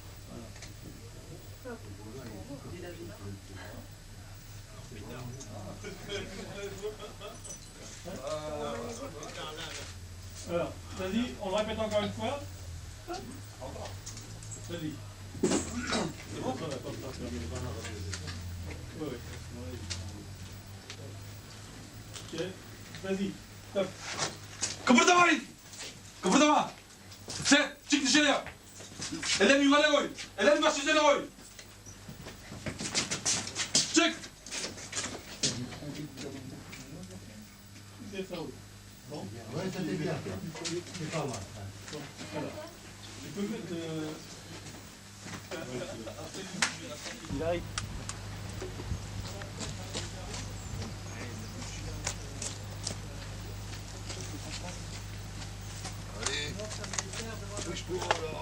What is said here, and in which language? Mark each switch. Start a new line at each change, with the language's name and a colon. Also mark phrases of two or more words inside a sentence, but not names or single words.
French: Alors, vas-y, on le répète encore une fois. Vas-y. C'est bon, ça va pas me faire ouais. Ok, vas-y, stop.
Turkish: Kıpırdamayın! Kıpırdama! Sen çık dışarıya! Ellerini yukarıya koy! Ellerini başının üzerine koy! Çık!
French: C'est ça, oui. Bon. Oui, c'était bien. C'est pas mal. Bon, voilà. Tu peux mettre... Il arrive. Allez, touche-toi là.